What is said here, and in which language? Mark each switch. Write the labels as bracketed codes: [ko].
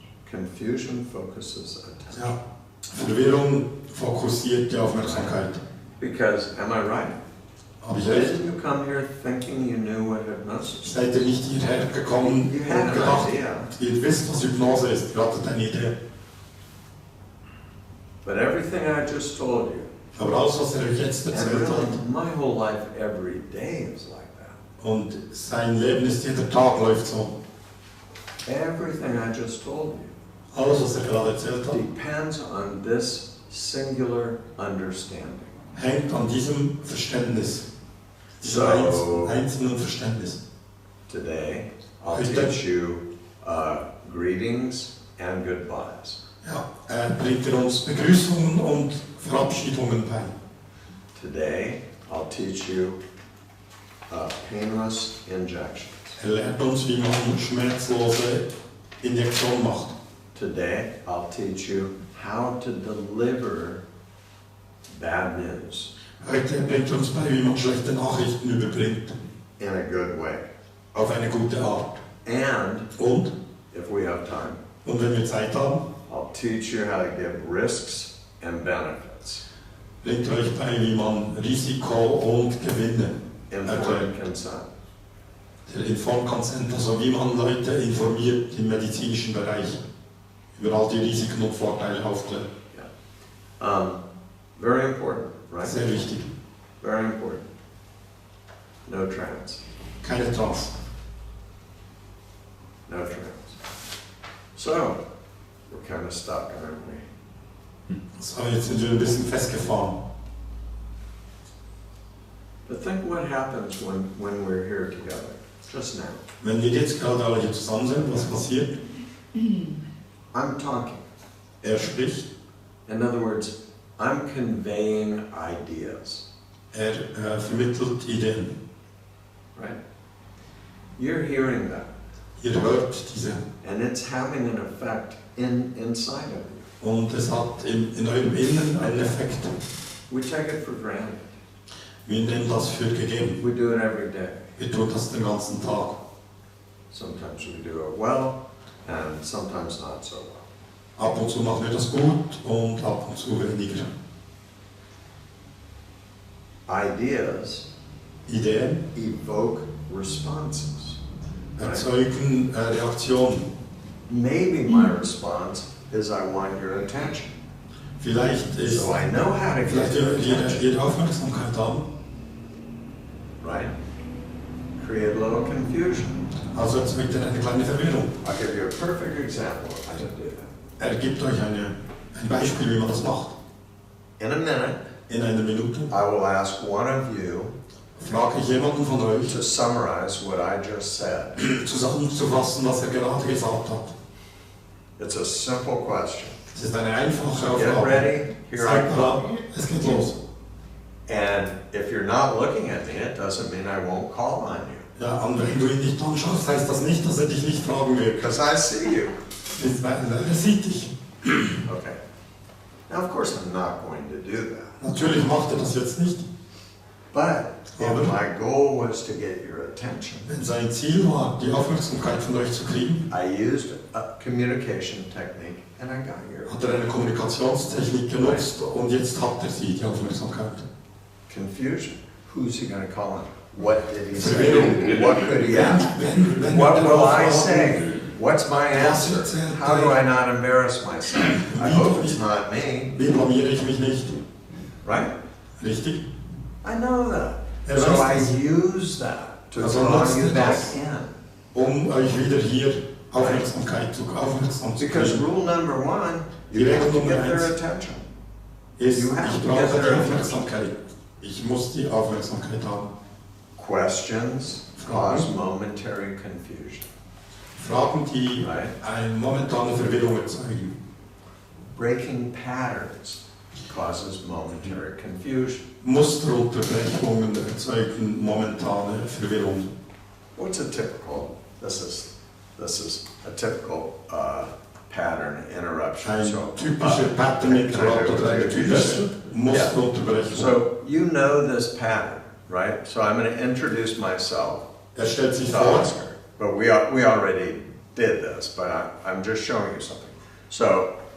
[en] Confusion focuses attention. [de] Ja. Verwirrung fokussiert die Aufmerksamkeit. [en] Because, am I right? [de] Habe ich recht? [en] Didn't you come here thinking you knew what hypnosis is? [de] Seid ihr nicht hierher gekommen [en] You [de] und [en] had an [de] gedacht, [en] idea. [de] ihr wisst, was Hypnose ist, ihr hattet eine Idee. [en] But everything I just told you, [de] Aber alles, was euch jetzt [en] and [de] erzählt hat, [en] really my whole life every day is like that. [de] und sein Leben ist jeder Tag läuft so. [en] Everything I just told you [de] Alles, was gerade erzählt hat, [en] depends on this singular understanding. [de] hängt an diesem Verständnis. Diesem So- einzelnen Verständnis. [en] Today, I'll [de] Heute- [en] teach you greetings and goodbyes. [de] Ja, bringt er uns Begrüßungen und Verabschiedungen bei. [en] Today, I'll teach you painless injections. [de] Er lehrt uns, wie man schmerzlose Injektion macht. [en] Today, I'll teach you how to deliver bad news [de] Heute bringt er uns bei, wie man schlechte Nachrichten überbringt. [en] in a good way. [de] Auf eine gute Art. [en] And [de] Und, [en] if we have time, [de] und wenn wir Zeit haben, [en] I'll teach you how to give risks and benefits. [de] bringt er euch bei, wie man Risiko und Gewinne [en] Informed consent. [de] Der Informed Consent, also wie man Leute informiert im medizinischen Bereich über all die Risiken und Vorteile aufklärt. [en] Very important. right? [de] Sehr wichtig. [en] Very important. No trance. [de] Keine Trance. [en] No trance. So, we're kind of stuck, aren't we? [de] So, jetzt sind wir ein bisschen festgefahren. [en] But think what happens when we're here together, just now. [de] Wenn wir jetzt gerade alle hier zusammen sind, was passiert? [en] I'm talking. [de] Spricht. [en] In other words, I'm conveying ideas. [de] Vermittelt Ideen. [en] Right? You're hearing that. [de] Ihr hört diese. [en] And it's having an effect inside of you. [de] Und es hat in eurem Inneren einen Effekt. [en] We take it for granted. [de] Wir nehmen das für gegeben. [en] We do it every day. [de] Wir tun das den ganzen Tag. [en] Sometimes we do it well, and sometimes not so well. [de] Ab und zu machen wir das gut und ab und zu weniger. [en] Ideas [de] Ideen [en] evoke responses. [de] Erzeugen Reaktionen. [en] Maybe my response is I want your attention. [de] Vielleicht ist [en] So I know how to get your attention. [de] Ihre Aufmerksamkeit haben. [en] Right? Create a little confusion. [de] Also erzeugt eine kleine Verwirrung. [en] I'll give you a perfect example of how to do that. [de] Gibt euch ein Beispiel, wie man das macht. [en] In a minute, [de] in einer Minute, [en] I will ask one of you [de] frage ich jemanden von euch, [en] to summarize what I just said. [de] Zusammenzufassen, was gerade gesagt hat. [en] It's a simple question. [de] Es ist eine einfache [en] Get [de] Aufgabe. [en] ready, here I come. [de] Es geht los. [en] And if you're not looking at me, it doesn't mean I won't call on you. [de] Ja, und wenn du ihn nicht anschaust, heißt das nicht, dass dich nicht fragen wird. [en] Because I see you. [de] Er sieht dich. [en] Okay. Now, of course, I'm not going to do that. [de] Natürlich macht er das jetzt nicht. [en] But if my goal was to get your attention, [de] wenn sein Ziel war, die Aufmerksamkeit von euch zu kriegen, [en] I used a communication technique and I got your [de] hat eine Kommunikationstechnik genutzt und jetzt hat sie die Aufmerksamkeit. [en] Confusion. Who's he going to call on? What did he say? What could he ask? What will I say? What's my answer? How do I not embarrass myself? I hope it's not me. [de] Wie blamiere ich mich nicht? [en] Right? [de] Richtig? [en] I know that. So I use that to draw you back in. [de] Euch wieder hier aufmerksam zu [en] Because rule number one, you have to get their attention. [de] Ich brauche die Aufmerksamkeit. Ich muss die Aufmerksamkeit haben. [en] Questions cause momentary confusion. [de] Fragen, die eine momentane Verwirrung erzeugen. [en] Breaking patterns causes momentary confusion. [de] Musterunterbrechungen erzeugen momentane Verwirrung. [en] What's a typical? This is a typical pattern interruption. [de] So typische Pattern interrupt oder eine typische Musterunterbrechung. [en] So you know this pattern, right? So I'm going to introduce myself. [de] Stellt sich vor. [en] Oscar, but we already did this, but I'm just showing you something. So.